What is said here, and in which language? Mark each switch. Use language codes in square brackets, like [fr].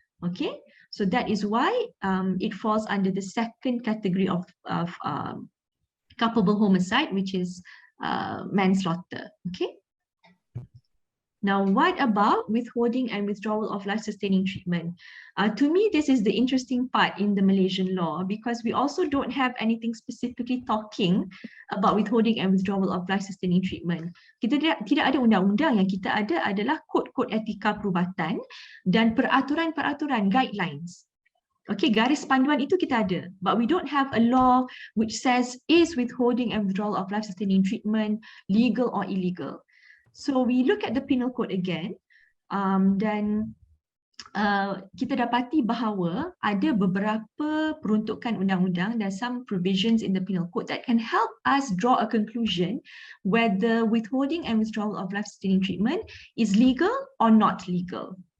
[en] Okay, so that is why it falls under the second category of culpable homicide, which is manslaughter. Okay. Now, what about withholding and withdrawal of life-sustaining treatment? To me, this is the interesting part in the Malaysian law because we also don't have anything specifically talking about withholding and withdrawal of life-sustaining treatment. [ms] Kita tidak ada undang-undang, yang kita ada adalah kod-kod etika perubatan dan peraturan-peraturan, guidelines. [en] Okay, [ms] garis panduan itu kita ada, [en] but we don't have a law which says is withholding and withdrawal of life-sustaining treatment legal or illegal. So we look at the penal code again, [ms] dan kita dapati bahawa ada beberapa peruntukan undang-undang dan [en] some provisions in the penal code that can help us draw a conclusion whether withholding and withdrawal of life-sustaining treatment is legal or not legal.